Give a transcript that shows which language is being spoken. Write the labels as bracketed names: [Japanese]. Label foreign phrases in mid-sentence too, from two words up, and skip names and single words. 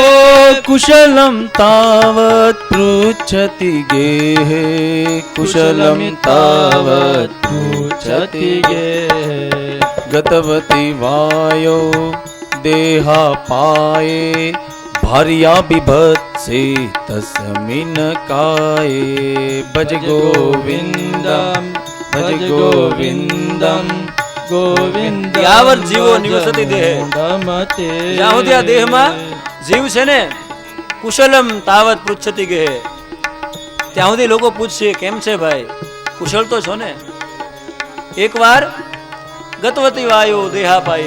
[Sanskrit] कुशलं तावत् पृच्छति गेहे कुशलं तावत् पृच्छति गेहे गतवती वायो देहापाये भार्या बिभत्से तस्मिन् काये भज गोविन्दं भज गोविन्दं गोविंद यावत जीवो निवसति देहे, [Gujarati] જ્યાં સુધી આ દેહમાં જીવ છે ને, [Sanskrit] कुशलम तावत पृच्छति गेहे, [Gujarati] ત્યાં સુધી લોકો પૂછશે કેમ છે ભાઈ, કુશળ તો છો ને? [Sanskrit] એકવાર गतवती वायु देहा पाये.